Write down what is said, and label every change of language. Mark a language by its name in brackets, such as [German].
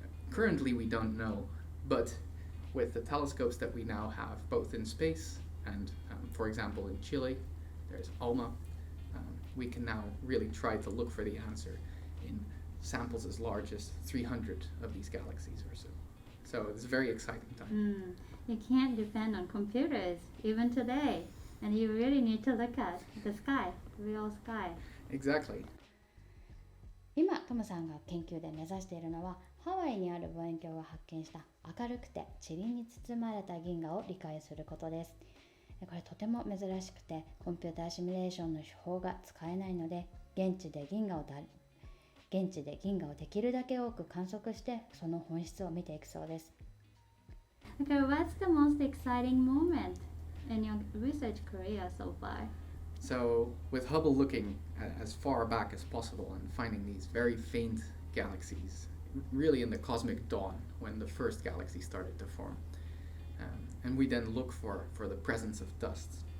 [English] Currently we don't know, but with the telescopes that we now have, both in space and, for example, in Chile, there's ALMA, we can now really try to look for the answer in samples as large as 300 of these galaxies or so. So it's a very exciting time. You can't depend on computers, even today. And you really need to look at the sky, the real sky. Exactly. [Japanese] 今、トムさんが研究で目指しているのは、ハワイにある望遠鏡が発見した明るくて塵に包まれた銀河を理解することです。これとても珍しくて、コンピューターシミュレーションの手法が使えないので、現地で銀河をできるだけ多く観測して、その本質を見ていくそうです。 [English] Okay, what's the most exciting moment in your research career so far? So, with Hubble looking as far back as possible and finding these very faint galaxies, really in the cosmic dawn when the first galaxy started to form, and we then look for the presence of dust.